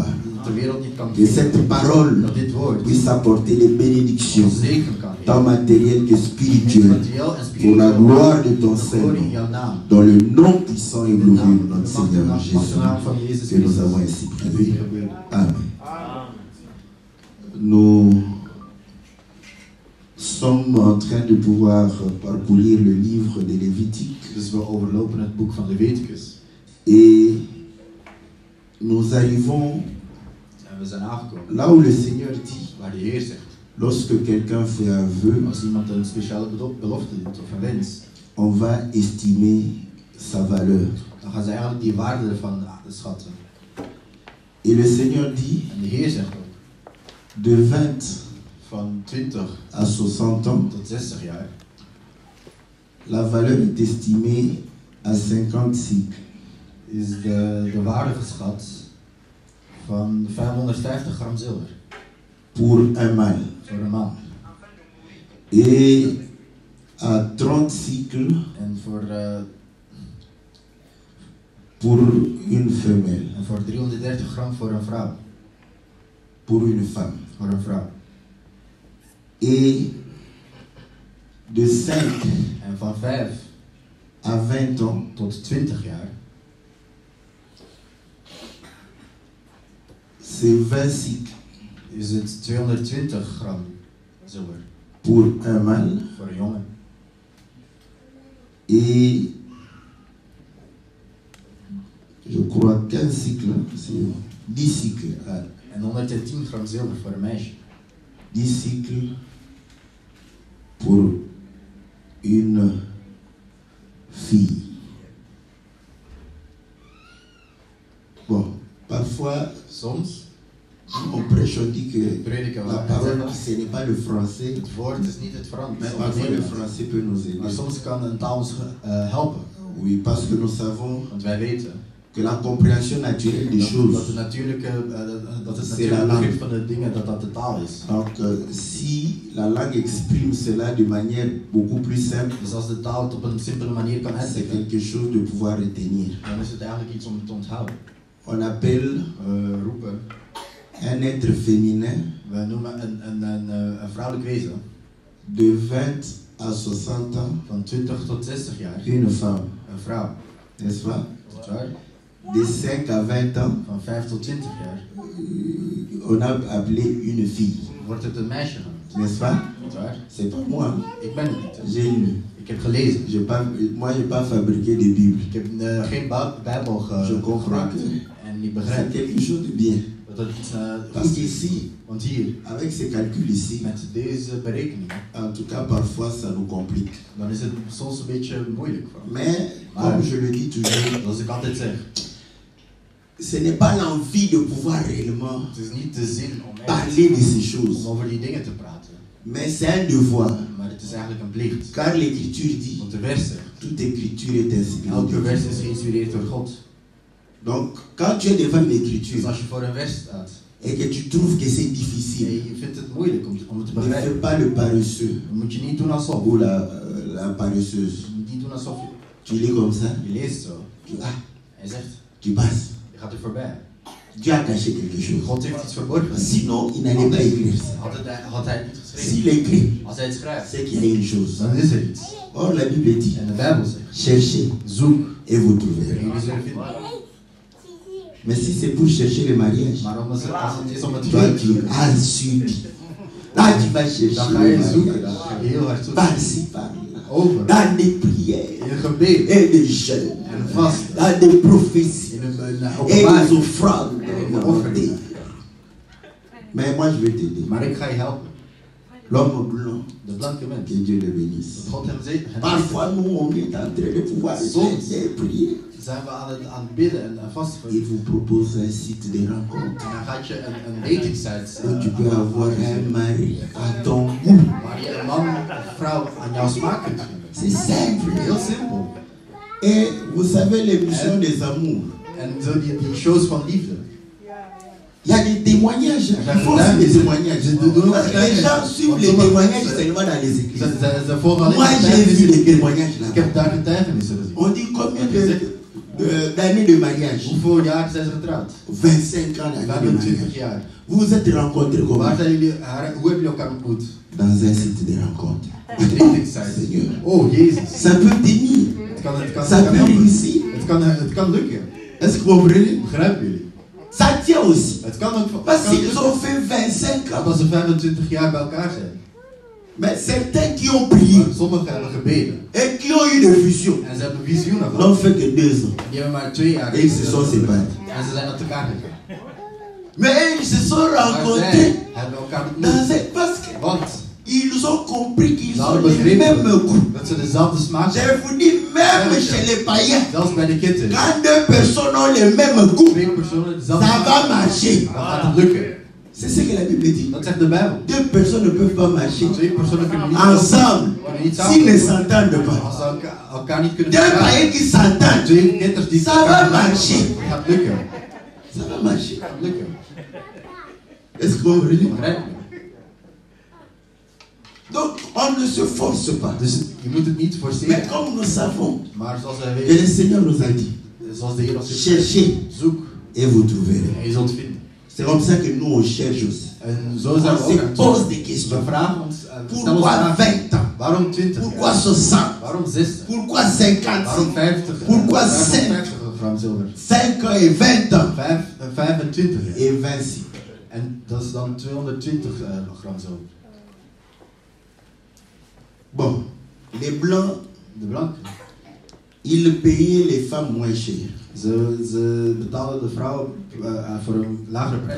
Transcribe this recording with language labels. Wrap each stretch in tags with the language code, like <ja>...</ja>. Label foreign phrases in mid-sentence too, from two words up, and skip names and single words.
<fr>Que cette parole puisse apporter les bénédictions, tant matérielles que spirituelles, pour la gloire de ton Seigneur, dans le nom puissant et glorieux de notre Seigneur Jésus, que nous avons ainsi prié. Amen. Nous sommes en train de pouvoir parcourir le livre de Lévitique.</fr> <nl>Dus we overlopen het boek van Leviticus.</nl> <fr>Et nous arrivons</fr> <nl>En we zijn aangekomen</nl> <fr>là où le Seigneur dit,</fr> <nl>waar de Heer zegt,</nl> <fr>lorsque quelqu'un fait un vœu,</fr> <nl>als iemand een speciale belofte doet of een wens,</nl> <fr>on va estimer sa valeur.</fr> <nl>dan gaan ze eigenlijk die waarde ervan schatten.</nl> <fr>Et le Seigneur dit,</fr> <nl>En de Heer zegt ook,</nl> <fr>de 20</fr> <nl>van 20</nl> <fr>à 60 ans,</fr> <nl>tot 60 jaar</nl> <fr>la valeur est estimée à 50 cycles.</fr> <nl>is de waarde geschat van 550 gram zilver</nl> <fr>Pour un mâle.</fr> <nl>voor een man.</nl> <fr>Et à 30 cycles</fr> <nl>En</nl> <fr>pour une femelle.</fr> <nl>voor 330 gram voor een vrouw.</nl> <fr>Pour une femme.</fr> <nl>Voor een vrouw.</nl> <fr>Et de 5</fr> <nl>En van 5</nl> <fr>à 20 ans,</fr> <nl>tot 20 jaar</nl> <fr>c'est 20 cycles</fr> <nl>is het 220 gram zilver</nl> <fr>pour un mâle</fr> <nl>voor een jongen.</nl> <fr>et je crois 15 cycles, c'est 10 cycles.</fr> <nl>En 110 gram zilver voor een meisje.</nl> <fr>10 cycles pour une fille. Bon, parfois,</fr> <nl>Soms</nl> <fr>on prêche, on dit que</fr> <nl>prediken we</nl> <fr>la parole, ce n'est pas le français,</fr> <nl>het woord is niet het Frans.</nl> <fr>mais</fr> <nl>of het</nl> <fr>parfois le</fr> <nl>Nederlands.</nl> <fr>français peut nous</fr> <nl>Maar</nl> <fr>aider.</fr> <nl>soms kan een taal ons helpen.</nl> <fr>Oui, parce que nous savons</fr> <nl>Want wij weten</nl> <fr>que la compréhension naturelle des</fr> <nl>dat</nl> <fr>choses.</fr> <nl>het natuurlijke</nl> <fr>C'est la langue.</fr> <nl>begrip van de dingen dat de taal is.</nl> <fr>Donc, si la langue exprime cela de manière beaucoup plus simple,</fr> <nl>Dus als de taal het op een simpele manier kan</nl> <fr>c'est</fr> <nl>uitleggen,</nl> <fr>quelque chose de pouvoir retenir.</fr> <nl>dan is het eigenlijk iets om te onthouden.</nl> <fr>On appelle</fr> <nl>We roepen,</nl> <fr>un être féminin</fr> <nl>we noemen een vrouwelijk wezen</nl> <fr>de 20 à 60 ans</fr> <nl>van 20 tot 60 jaar,</nl> <fr>une femme,</fr> <nl>een vrouw.</nl> <fr>n'est-ce pas?</fr> <nl>Is dat waar?</nl> <fr>De 5 à 20 ans,</fr> <nl>Van 5 tot 20 jaar</nl> <fr>on a appelé une fille,</fr> <nl>wordt het een meisje genoemd.</nl> <fr>n'est-ce pas?</fr> <nl>Is dat waar?</nl> <fr>C'est pas moi,</fr> <nl>Ik ben het niet. Hè.</nl> <fr>j'ai lu.</fr> <nl>Ik heb gelezen.</nl> <fr>Moi, je n'ai pas fabriqué de Bible.</fr> <nl>Ik heb geen Bijbel</nl> <fr>Je comprends</fr> <nl>gemaakt.</nl> <fr>que</fr> <nl>En ik</nl> <fr>c'est</fr> <nl>begrijp</nl> <fr>quelque chose de bien.</fr> <nl>dat het iets</nl> <fr>Parce</fr> <nl>goed is.</nl> <fr>qu'ici,</fr> <nl>Want hier,</nl> <fr>avec ces calculs ici,</fr> <nl>met deze berekeningen,</nl> <fr>en tout cas, parfois, ça nous complique.</fr> <nl>dan is het soms een beetje moeilijk voor me.</nl> <fr>Mais, comme je le dis toujours,</fr> <nl>Zoals ik altijd zeg,</nl> <fr>ce n'est pas l'envie de pouvoir réellement</fr> <nl>het is niet de zin om</nl> <fr>parler de ces</fr> <nl>om</nl> <fr>choses,</fr> <nl>over die dingen te praten.</nl> <fr>mais c'est un devoir.</fr> <nl>Maar het is eigenlijk een plicht.</nl> <fr>Car l'Écriture dit,</fr> <nl>Want de vers zegt,</nl> <fr>toute Écriture est inspirée.</fr> <nl>elke de vers</nl> <fr>Dieu.</fr> <nl>is geïnspireerd door God.</nl> <fr>Donc, quand tu es devant</fr> <nl>Dus</nl> <fr>l'Écriture</fr> <nl>als je voor een vers staat</nl> <fr>et que tu trouves que c'est</fr> <nl>en</nl> <fr>difficile,</fr> <nl>je vindt het moeilijk om het te</nl> <fr>ne fais</fr> <nl>begrijpen,</nl> <fr>pas le paresseux</fr> <nl>dan moet je niet doen alsof.</nl> <fr>ou la paresseuse.</fr> <nl>Je moet niet doen alsof</nl> <fr>Tu lis comme ça,</fr> <nl>je leest zo. Hij zegt,</nl> <fr>tu passes.</fr> <nl>je gaat er voorbij.</nl> <fr>Dieu a caché quelque chose.</fr> <nl>God heeft iets verborgen.</nl> <fr>Sinon, il n'allait pas écrire ça.</fr> <nl>Had hij het niet geschreven.</nl> <fr>S'il écrit,</fr> <nl>Als hij het schrijft,</nl> <fr>c'est qu'il y a une chose.</fr> <nl>dan is er iets.</nl> <fr>Or, la Bible dit,</fr> <nl>En de Bijbel zegt,</nl> <fr>cherchez</fr> <nl>zoek</nl> <fr>et vous</fr> <nl>en</nl> <fr>trouverez.</fr> <nl>jullie zullen vinden.</nl> <fr>Mais si c'est pour chercher le mariage,</fr> <nl>Maar als het is om het</nl> <fr>toi</fr> <nl>huwelijk te</nl> <fr>tu</fr> <nl>zoeken,</nl> <fr>as su. Là, tu vas chercher</fr> <nl>dan ga</nl> <fr>le</fr> <nl>je zoeken. Dan</nl> <fr>mariage.</fr> <nl>ga je heel hard zoeken.</nl> <fr>Par-ci, par-là.</fr> <nl>Over.</nl> <fr>Dans des prières</fr> <nl>In een gebed.</nl> <fr>et des jeûnes.</fr> <nl>En vast.</nl> <fr>Dans des prophéties</fr> <nl>In een</nl> <fr>et des</fr> <nl>openbaring.</nl> <fr>offrandes.</fr> <nl>offering.</nl> <fr>Mais moi, je vais t'aider.</fr> <nl>Maar ik ga je helpen.</nl> <fr>L'homme blanc,</fr> <nl>De blanke mens.</nl> <fr>que Dieu le bénisse.</fr> <nl>Dat God hem zegen.</nl> <fr>Parfois, nous, on est en train de pouvoir</fr> <nl>Soms.</nl> <fr>et prier.</fr> <nl>Zijn we aan het bidden en vasten.</nl> <fr>Il vous propose un site de rencontre</fr> <nl>En dan gaat je een</nl> <en>dating site</en> <fr>où tu peux avoir un mari à ton goût.</fr> <nl>waar je een man of vrouw aan jouw smaak kunt vinden.</nl> <fr>C'est simple.</fr> <nl>Heel simpel.</nl> <fr>Et vous savez l'émission des amours.</fr> <nl>En zo die shows van liefde.</nl> <fr>Il y a des témoignages. Il faut aussi des témoignages. Parce que les gens suivent les témoignages seulement dans les églises.</fr> <nl>Ze volgen alleen</nl> <fr>Moi, j'ai vu les témoignages</fr> <nl>Ik</nl> <fr>là-bas.</fr> <nl>heb daar getuigenissen gezien.</nl> <fr>On dit combien d'années de mariage?</fr> <nl>Hoeveel jaar zijn ze getrouwd?</nl> <fr>25 ans d'années de</fr> <nl>25</nl> <fr>mariage.</fr> <nl>jaar.</nl> <fr>Vous vous êtes rencontrés comment?</fr> <nl>Waar zijn jullie, hoe hebben jullie elkaar ontmoet?</nl> <fr>Dans un site de rencontre.</fr> <nl>Een</nl> <en>dating site.</en> <fr>Seigneur.</fr> <nl>Oh, Jezus.</nl> <fr>Ça peut tenir. Ça peut réussir.</fr> <nl>Het kan lukken.</nl> <fr>Est-ce que vous comprenez?</fr> <nl>Begrijpen jullie?</nl> <fr>Ça tient aussi.</fr> <nl>Het kan ook.</nl> <fr>Parce qu'ils ont fait 25 ans.</fr> <nl>Als ze 25 jaar bij elkaar zijn.</nl> <fr>Mais certains qui ont prié</fr> <nl>Sommigen hebben gebeden.</nl> <fr>et qui ont eu des visions</fr> <nl>En ze hebben visioenen gehad.</nl> <fr>n'ont fait que 2 ans.</fr> <nl>Die hebben maar 2 jaar</nl> <fr>Et ils se sont séparés.</fr> <nl>En ze zijn uit elkaar gegaan.</nl> <fr>Mais ils se sont</fr> <nl>Maar</nl> <fr>rencontrés</fr> <nl>zij hebben elkaar</nl> <fr>dans</fr> <nl>ontmoet.</nl> <fr>un parce que</fr> <nl>Want</nl> <fr>ils ont compris qu'ils</fr> <nl>ze</nl> <fr>ont</fr> <nl>hadden</nl> <fr>les mêmes</fr> <nl>begrepen</nl> <fr>goûts.</fr> <nl>dat ze dezelfde smaak</nl> <fr>Je</fr> <nl>hebben.</nl> <fr>vous dis, même chez les païens,</fr> <nl>Zelfs bij de kinderen.</nl> <fr>quand 2 personnes ont les mêmes goûts,</fr> <nl>2 personen dezelfde</nl> <fr>ça va</fr> <nl>smaak.</nl> <fr>marcher.</fr> <nl>Dan gaat het lukken.</nl> <fr>C'est ce que la Bible dit.</fr> <nl>Dat zegt de Bijbel.</nl> <fr>2 personnes ne peuvent pas marcher</fr> <nl>2 personen kunnen niet</nl> <fr>ensemble</fr> <nl>kunnen niet</nl> <fr>s'ils ne</fr> <nl>samen.</nl> <fr>s'entendent pas.</fr> <nl>Als ze elkaar niet kunnen</nl> <fr>2</fr> <nl>verdragen.</nl> <fr>païens qui s'entendent,</fr> <nl>2 kinderen die</nl> <fr>Ça</fr> <nl>elkaar</nl> <fr>va</fr> <nl>verdragen.</nl> <fr>marcher.</fr> <nl>Het gaat lukken.</nl> <fr>ça va marcher.</fr> <nl>Het gaat lukken.</nl> <fr>Est-ce que vous comprenez?</fr> <nl>Begrijp je?</nl> <fr>Donc, on ne se force pas.</fr> <nl>Dus je moet het niet</nl> <fr>Mais</fr> <nl>forceren.</nl> <fr>comme nous savons,</fr> <nl>Maar zoals wij</nl> <fr>et</fr> <nl>weten,</nl> <fr>le Seigneur nous a dit,</fr> <nl>zoals de Heer ons heeft gezegd,</nl> <fr>cherchez</fr> <nl>zoek</nl> <fr>et vous trouverez.</fr> <nl>en je zult vinden.</nl> <fr>C'est comme ça que nous on cherche aussi.</fr> <nl>En zo zijn we</nl> <fr>On</fr> <nl>ook</nl> <fr>se</fr> <nl>aan het</nl> <fr>pose</fr> <nl>zoeken.</nl> <fr>des questions.</fr> <nl>We vragen ons, we stellen ons</nl> <fr>Pourquoi</fr> <nl>vragen.</nl> <fr>20 ans?</fr> <nl>Waarom 20?</nl> <fr>Pourquoi 60?</fr> <nl>Waarom 60?</nl> <fr>Pourquoi 50?</fr> <nl>Waarom 50?</nl> <fr>Pourquoi</fr> <nl>Waarom</nl> <fr>5?</fr> <nl>50 gram zilver?</nl> <fr>5 ans et 20 ans.</fr> <nl>25 jaar.</nl> <fr>Et 26.</fr> <nl>En dat is dan 220 gram zilver.</nl> <fr>Bon, les blancs,</fr> <nl>De blanken,</nl> <fr>ils payaient les femmes moins cher.</fr> <nl>ze betalen de vrouwen voor een lagere prijs.</nl>